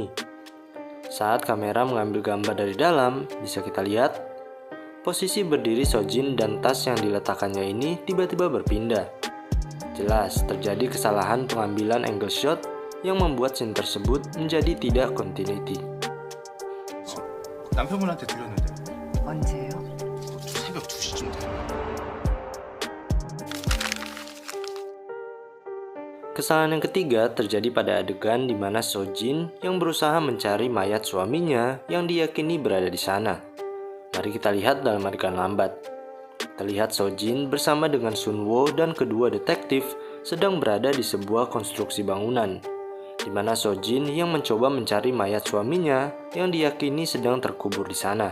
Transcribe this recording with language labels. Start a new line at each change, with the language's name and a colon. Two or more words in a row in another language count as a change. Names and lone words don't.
Indonesian: Saat kamera mengambil gambar dari dalam, bisa kita lihat posisi berdiri Sojin dan tas yang diletakkannya ini tiba-tiba berpindah. Jelas terjadi kesalahan pengambilan
English: angle shot
Indonesian: yang membuat scene tersebut menjadi tidak continuity.
Korean: 남편분한테 들렸는데 언제요? 새벽 2시쯤 돼요.
Indonesian: Kesalahan yang ketiga terjadi pada adegan di mana Sojin yang berusaha mencari mayat suaminya yang diyakini berada di sana. Mari kita lihat dalam adegan lambat. Terlihat Sojin bersama dengan Sunwoo dan kedua detektif sedang berada di sebuah konstruksi bangunan, di mana Sojin yang mencoba mencari mayat suaminya yang diyakini sedang terkubur di sana.